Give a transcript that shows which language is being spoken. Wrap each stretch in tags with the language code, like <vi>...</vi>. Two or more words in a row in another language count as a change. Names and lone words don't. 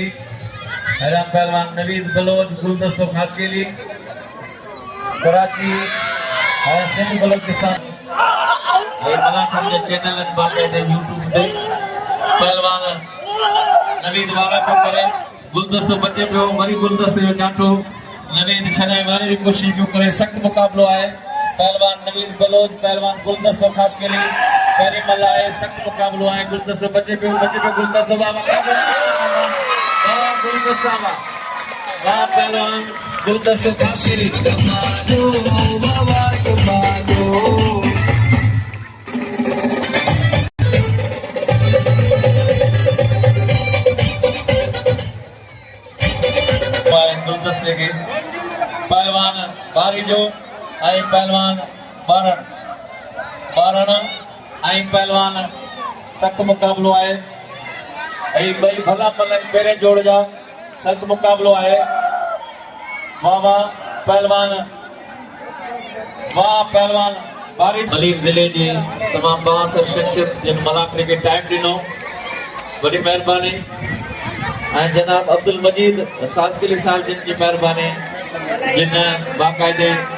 <sd>हैरान पहलवान नवीद बलोच गुलदस्तो खासकेली कराची और सिंध बलोचिस्तान मलाखन जे चैनल बाकायदे यूट्यूब ते पहलवान नवीद वारा पियो करे गुलदस्तो बचे पियो वरी गुलदस्ते जो जाठो नवीद छॾाए मारने जी कोशिश पियो करे। सख्त मुकाबलो आहे पहलवान नवीद बलोच पहलवान गुलदस्तो खासकेली पहिरीं महिल आहे। सख्त मुकाबलो आहे गुलदस्तो बचे पियो गुलदस्तो गुलदस्ता वाह पहलवान गुलदस्तो खासकेली गुलदस्ते के पहलवान बारी जो ऐं पहलवान बारण ऐं पहलवान सख्त मुकाबलो आहे ऐं ॿई भला पलनि पहिरें जोड़ जा सख्त मुकाबलो आहे। वाह पहलवान बारी मलीर ज़िले जी तमाम बासर शख्सियत जिन मलाकड़े के टाइम ॾिनो वॾी महिरबानी ऐं जनाब अब्दुल मजीद खासकेली साहब जिन की महिरबानी जिन बाकायदे</sd>